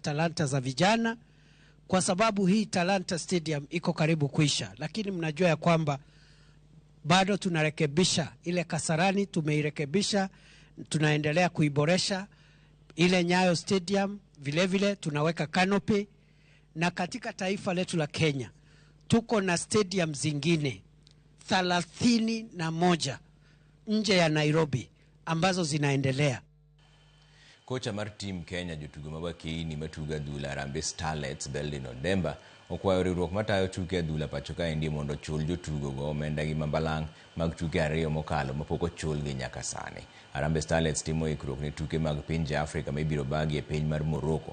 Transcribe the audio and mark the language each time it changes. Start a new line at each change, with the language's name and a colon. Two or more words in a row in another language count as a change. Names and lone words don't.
Swahili: talanta za vijana, kwa sababu hii Talanta Stadium iko karibu kuisha, lakini mnajua ya kwamba bado tunarekebisha ile Kasarani, tumeirekebisha, tunaendelea kuiboresha ile Nyayo Stadium, vile tunaweka canopy, na katika taifa letu la Kenya tuko na stadium zingine 31 nje ya Nairobi ambazo zinaendelea.
Luo (Kenya and Tanzania): Kocha mar team Kenya jotugo mabakini matuga adhula Harambee Starlets Beldin Odemba okwayo riwruok matayo tuke adhula pacho kae ndi mondo chul jotugo go omenda gi mambalang' mag tuke 2 mokalo mapok ochul gi nyaka sani. Harambee Starlets timo ikruok ne tuke mag pinje Afrika mibiro bagi e piny mar Morocco.